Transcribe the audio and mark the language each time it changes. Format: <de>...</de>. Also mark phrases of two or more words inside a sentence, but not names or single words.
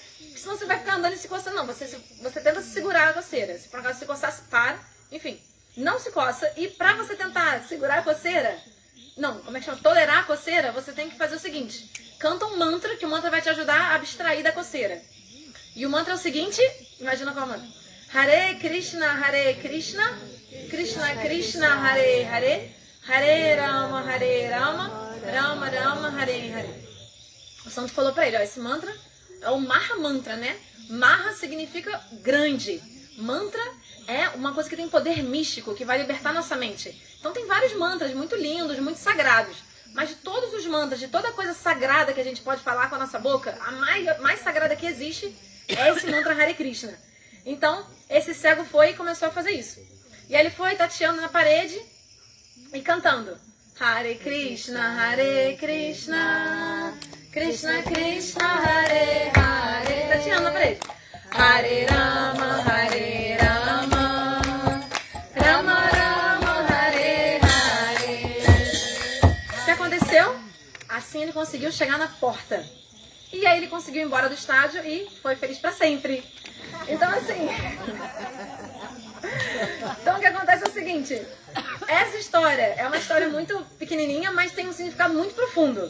<pt>Porque senão você vai ficar andando e se coçando. Não, você tenta segurar a coceira. Se por acaso se coçar, para. Enfim, não se coça. E pra você tentar segurar a coceira, Não, como é que chama? Tolerar a coceira, você tem que fazer o seguinte. Canta um mantra, que o mantra vai te ajudar a abstrair da coceira. E o mantra é o seguinte, imagina qual é o mantra.</pt> <sa>हरे कृष्ण, कृष्ण कृष्ण, हरे हरे, हरे राम, राम राम, हरे हरे.</sa> <pt>O santo falou pra ele, ó, esse mantra é o Maha Mantra, né? Maha significa grande. Mantra é uma coisa que tem poder místico, que vai libertar nossa mente. Então tem vários mantras muito lindos, muito sagrados. Mas de todos os mantras, de toda coisa sagrada que a gente pode falar com a nossa boca, a mais sagrada que existe é esse mantra Hare Krishna. Então, esse cego foi e começou a fazer isso. E aí ele foi tateando na parede e cantando.</pt> <sa>हरे कृष्ण, कृष्ण कृष्ण, हरे हरे.</sa> <pt>Tateando na parede.</pt> <sa>हरे राम, राम राम, हरे हरे.</sa> <pt>O que aconteceu? Assim ele conseguiu chegar na porta. E aí ele conseguiu ir embora do estádio e foi feliz pra sempre. Então assim... Então o que acontece é o seguinte. Essa história é uma história muito pequenininha, mas tem um significado muito profundo.</pt>